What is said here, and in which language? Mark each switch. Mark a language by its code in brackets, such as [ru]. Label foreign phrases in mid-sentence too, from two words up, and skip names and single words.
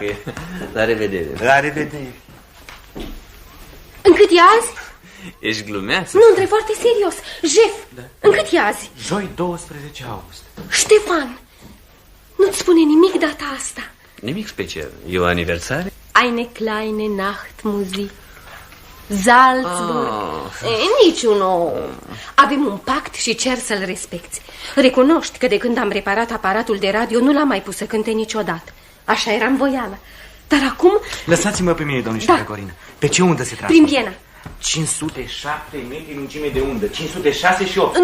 [ro] La revedere. La revedere. Încât e azi? Ești glumeață? Nu, întreb foarte serios. Jef, încât e azi? Joi 12 august. Ștefan, nu-ți spune nimic data asta? Nimic special. E o aniversare? Eine kleine Nachtmusik. Salzburg. Niciunul. Avem un pact și cer să-l respecti. Recunoști că de când am reparat aparatul de radio nu l-am mai pus să cânte niciodată. Așa eram voială. Dar acum... Lăsați-mă pe mine, domnișoară Corina. Pe ce undă se trage? Prin Viena. 507 metri lungime de undă, 506 și 8.